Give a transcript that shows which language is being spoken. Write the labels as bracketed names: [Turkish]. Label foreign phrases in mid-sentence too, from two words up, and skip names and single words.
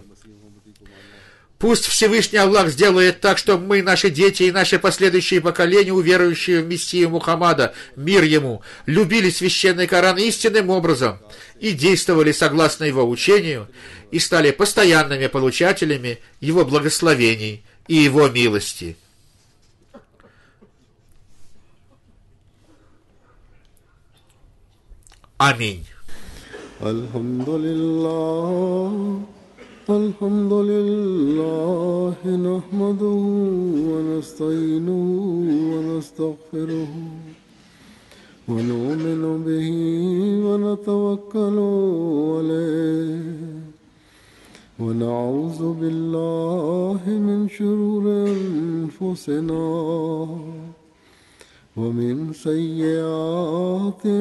[Russian] Пусть Всевышний Аллах сделает так, чтобы мы, наши дети и наши последующие поколения, уверующие в Мессию Мухаммада, мир ему, любили священный Коран истинным образом и действовали согласно его учению, и стали постоянными получателями его благословений и его милости. Аминь. [Arabic] الحمد لله نحمده ونستعينه ونستغفره ونؤمن به ونتوكل عليه ونعوذ بالله من شرور أنفسنا ومن سيئات